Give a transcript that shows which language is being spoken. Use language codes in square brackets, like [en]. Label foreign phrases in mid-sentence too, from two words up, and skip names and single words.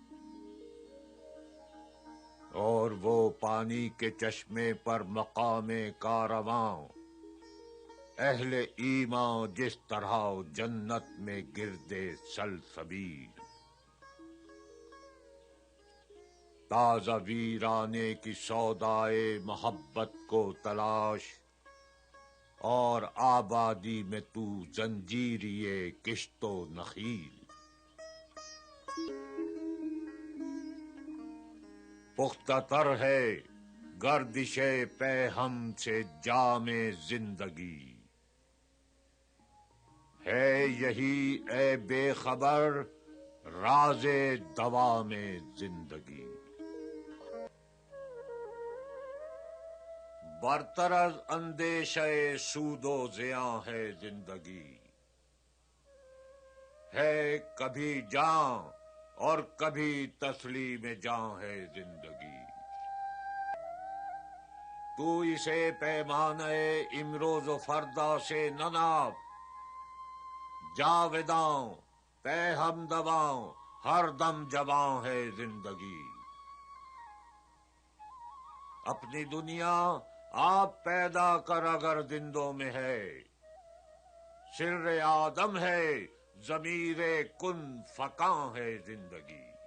[ur] اور وہ پانی کے چشمے پر مقام کارواں، اہل ایمان جس طرح جنت میں گردے سلسبیل، تازہ ویرانے کی سودائے محبت کو تلاش، اور آبادی میں تو زنجیریے کشت و نخیل، پختہ تر ہے گردش پے ہم سے جام زندگی، ہے یہی اے بے خبر راز دوام زندگی، برتر از اندیشہ سود و زیاں ہے زندگی، ہے کبھی جاں اور کبھی تسلیم جاں ہے زندگی، تو اسے پیمانہ امروز و فردا سے نہ ناپ، جاوداں پے ہم دواں ہر دم جواں ہے زندگی، اپنی دنیا آپ پیدا کر اگر زندوں میں ہے، سر آدم ہے ضمیر کن فکاں ہے زندگی،